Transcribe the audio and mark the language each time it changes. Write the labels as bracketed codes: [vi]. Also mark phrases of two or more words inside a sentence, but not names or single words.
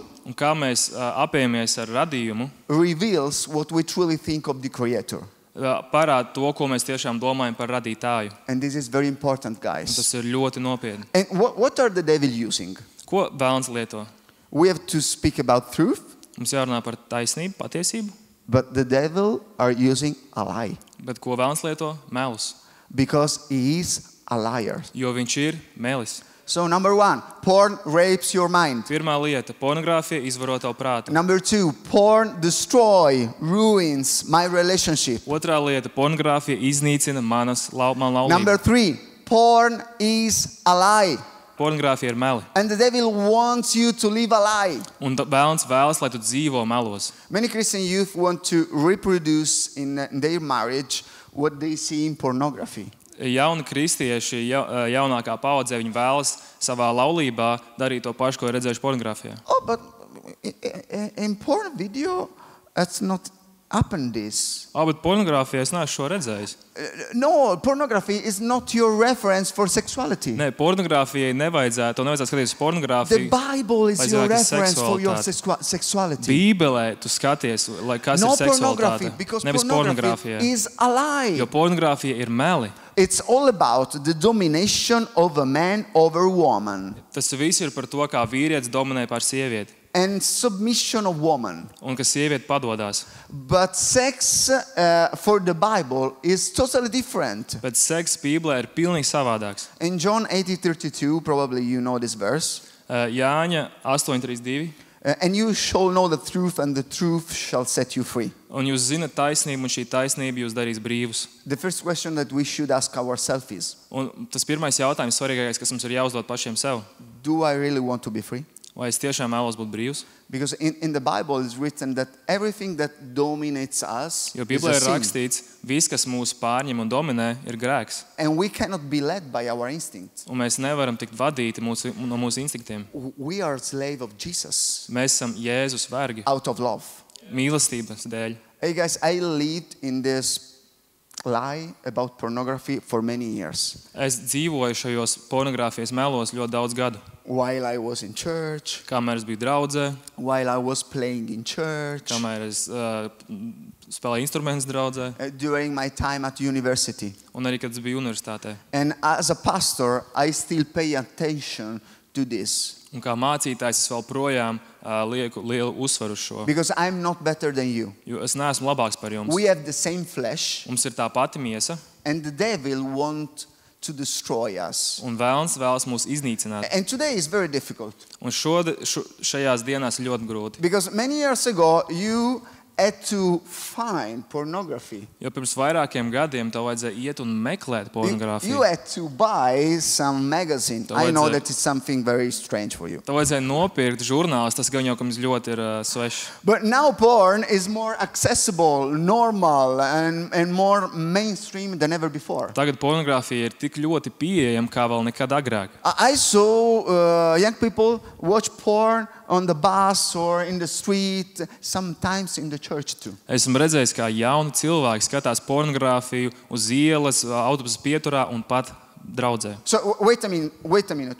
[lv] Un kā mēs apējamies ar radījumu, [en] reveals what we truly think of the Creator. [lv] parāda to, ko mēs tiešām domājam par radītāju. [en] And this is very important, [lv] Un [en] guys. [lv] tas ir ļoti nopietni. [en] And what are the devil using? [lv] Ko vēlns lieto? [en] We have to speak about truth, [lv] Mums jārunā par taisnību, patiesību, [en] but the devil are using a lie [lv] bet ko vēlns lieto? Melus. [en] because he is a liar. [lv] Jo viņš ir melis. [en] So number one, porn rapes your mind. [lv] Pirmā lieta - pornogrāfija izvaro tavu prātu. [en] Number two, porn ruins my relationship. [lv] Otrā lieta - pornogrāfija iznīcina man laulību. [en] Number three, porn is a lie. [lv] Pornogrāfija ir meli. [en] And the devil wants you to live a lie. [lv] Un vēlns vēlas, lai tu dzīvo melos. [en] Many Christian youth want to reproduce in their marriage what they see in pornography. [lv] Jauni kristieši, jaunākā paudze, viņi vēlas savā laulībā darīt to pašu, ko ir redzējuši pornogrāfijā. [en] Oh, but in porn video, that's not happened this. [lv] Bet pornogrāfijā es neesmu šo redzējis. [en] No, pornography is not your reference for sexuality. [lv] Nē, pornogrāfijai nevajadzētu skatīties uz [en] The [lv] pornogrāfiju. [en] Bible is [lv] Lai [en] your [lv] cilvēki [en] reference for your [lv] seksualitāti. [en] sexuality. [lv] Bībelē tu skaties, lai kas [en] No [lv] ir [en] pornography, [lv] seksualitāte, [en] because [lv] nevis [en] pornography [lv] pornogrāfijā. [en] is a lie. [lv] Jo pornogrāfija ir meli. [en] It's all about the domination of a man over woman [lv] Tas viss ir par to, kā vīrietis dominē pār sievieti [en] and submission of woman. [lv] un ka sieviete padodās. [en] But sex for the Bible is totally different. [lv] Bet seks Bībelē ir pilnīgi savādāks. [en] In John 8:32, probably you know this verse. [lv] Jāņa 8:32. [en] And you shall know the truth, and the truth shall set you free. [lv] Un jūs zinat taisnību, un šī taisnība jūs darīs brīvus. [en] The first question that we should ask ourselves is, [lv] Un tas pirmais jautājums, svarīgākais, kas mums ir jāuzdod pašiem sev. [en] do I really want to be free? [lv] Vai es tiešām vēlos būt brīvs? [en] Because in the Bible it's written that everything that dominates us [lv] Jo [en] is [lv] Bībelē [en] a [lv] ir [en] sin. [lv] rakstīts, viss, kas mūs pārņem un dominē, ir grēks. [en] And we cannot be led by our instincts. [lv] Un mēs nevaram tikt vadīti no mūsu instinktiem. [en] We are slave of Jesus [lv] Mēs esam Jēzus vergi, [en] out of love. [lv] mīlestības dēļ. [en] Hey guys, I lived in this lie about pornography for many years. [lv] Es dzīvoju šajos pornogrāfijas melos ļoti daudz gadu. [en] While I was in church, [lv] Kamēr es biju draudzē, [en] while I was playing in church, [lv] kamēr es spēlēju instrumentus draudzē, [en] during my time at university. [lv] un arī, kad es biju universitātē. [en] And as a pastor, I still pay attention to this. [lv] Un kā mācītājs es vēl projām lieku lielu uzsvaru uz šo. [en] Because I'm not better than you. [lv] Jo es neesmu labāks par jums. [en] We have the same flesh, [lv] Mums ir tā pati miesa, [en] and the devil wants to destroy us. [lv] un vēlns vēlas mūs iznīcināt. [en] And today is very difficult. [lv] Un šajās dienās ir ļoti grūti. [en] Because many years ago, you had to find pornography. [lv] Jo pirms vairākiem gadiem tev vajadzēja iet un meklēt [en] You [lv] pornogrāfiju. [en] had to buy some magazine. I know that it's something very strange for you. [lv] Tev vajadzēja nopirkt žurnālus, tas gan jau jums ļoti ir svešs. [en] But now porn is more accessible, normal, and more mainstream than ever before. [lv] Tagad pornogrāfija ir tik ļoti pieejama kā vēl nekad agrāk. [en] I saw young people watch porn on the bus or in the street, sometimes in the church too. [lv] Esmu redzējis, kā jauni cilvēki skatās pornogrāfiju uz ielas, autobusa pieturā un pat draudzē. [en] So wait a minute.